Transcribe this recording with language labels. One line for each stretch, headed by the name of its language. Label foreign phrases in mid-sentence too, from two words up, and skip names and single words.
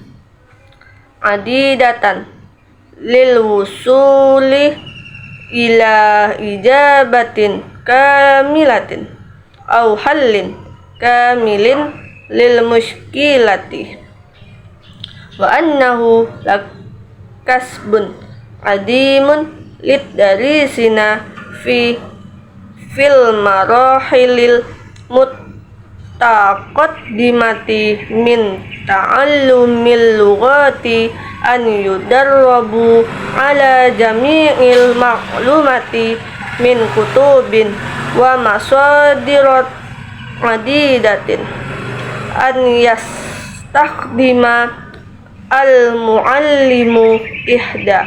Arabic: عديدة للوصول إلى إجابة كاملة أو حل كامل للمشكلة وإنه لكسب عظيم لدارسينا في المراحل المتقدمة من تعلم اللغة أن يدرب على جمع المعلومات من كتب ومصادر عديدة أن يستخدم المعلم إحدى